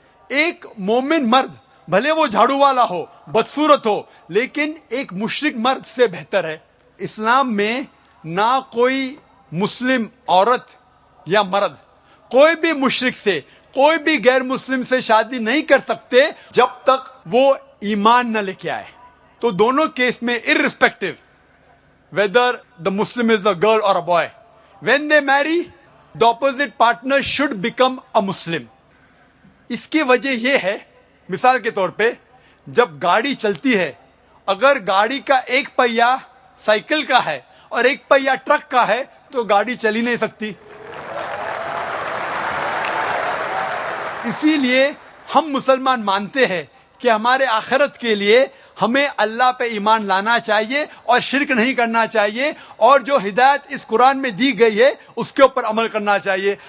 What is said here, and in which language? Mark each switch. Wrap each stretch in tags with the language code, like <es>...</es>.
<hi>एक मोमिन मर्द भले वो झाड़ू वाला हो, बदसूरत हो, लेकिन एक मुशरिक मर्द से बेहतर है। इस्लाम में ना कोई मुस्लिम औरत या मर्द कोई भी मुशरिक से, कोई भी गैर मुस्लिम से शादी नहीं कर सकते जब तक वो ईमान न लेके आए। तो दोनों केस में</hi> <en>Irrespective whether the Muslim is a girl or a boy, when they marry, the opposite partner should become a Muslim.</en> <hi>इसकी वजह यह है, मिसाल के तौर पे जब गाड़ी चलती है, अगर गाड़ी का एक पहिया साइकिल का है और एक पहिया ट्रक का है तो गाड़ी चल ही नहीं सकती। इसीलिए हम मुसलमान मानते हैं कि हमारे आखिरत के लिए हमें अल्लाह पे ईमान लाना चाहिए और शिरक नहीं करना चाहिए, और जो हिदायत इस कुरान में दी गई है उसके ऊपर अमल करना चाहिए।</hi>